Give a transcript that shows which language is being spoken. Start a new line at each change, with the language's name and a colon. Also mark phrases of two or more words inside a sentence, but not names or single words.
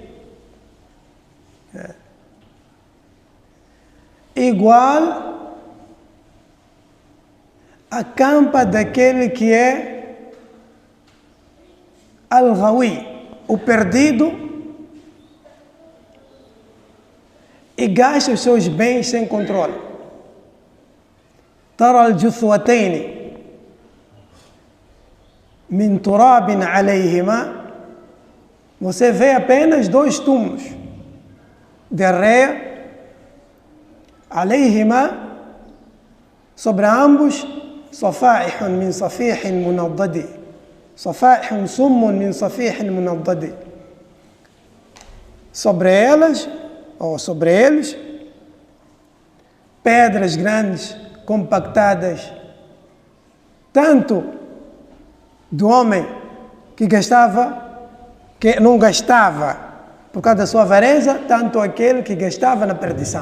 Portuguese: Igual a campa daquele que é al-ghawi, o perdido, e gasta os seus bens sem controle.
Arabic: ترى الجثوتين من تراب عليهما,
Portuguese: você vê apenas 2 túmulos de areia, alayhima, sobre ambos,
Arabic: صفائح من صفيح منضد. صفائح صم من صفيح منضد.
Portuguese: Sobre elas, ou sobre eles, pedras grandes, compactadas, tanto do homem que não gastava por causa da sua avareza, tanto aquele que gastava na perdição.